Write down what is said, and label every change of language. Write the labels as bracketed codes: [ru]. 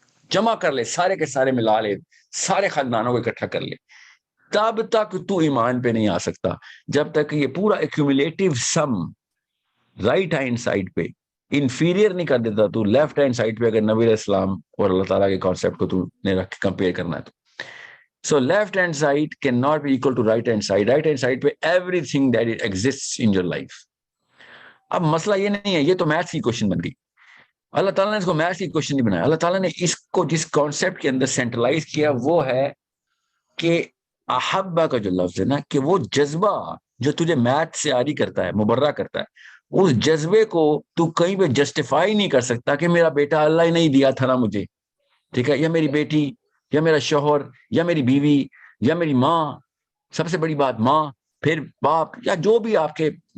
[ur] جمع کر لے, سارے کے سارے ملا لے, سارے خاندانوں کو اکٹھا کر لے, تب تک تو ایمان پہ نہیں آ سکتا جب تک یہ پورا [en] cumulative sum right hand side [ur] پہ انفیریئر نہیں کر دیتا تو [en] left hand side [ur] پہ, اگر نبی علیہ السلام اور اللہ تعالیٰ کے کانسیپٹ کو تو نے رکھ کے کمپیئر کرنا ہے تو. [en] So left hand side cannot be equal to right hand side. Right hand side پہ everything that it exists in your life. [ur] اب مسئلہ یہ نہیں ہے, یہ تو میتھس کی کوشچن بن گئی. اللہ تعالیٰ نے اس کو میتھس کی کوشچن نہیں بنایا. اللہ تعالیٰ نے اس کو جس کانسیپٹ کے اندر سینٹرلائز کیا وہ ہے کہ احبہ کا جو لفظ ہے نا, کہ وہ جذبہ جو تجھے میتھ سے عاری کرتا ہے, مبرہ کرتا ہے, اس جذبے کو تو کہیں پہ جسٹیفائی نہیں کر سکتا کہ میرا بیٹا اللہ ہی نہیں دیا تھا نا مجھے, ٹھیک ہے, یا میری بیٹی یا میرا شوہر یا میری بیوی یا میری ماں, سب سے بڑی بات ماں, پھر باپ, یا جو بھی آپ کے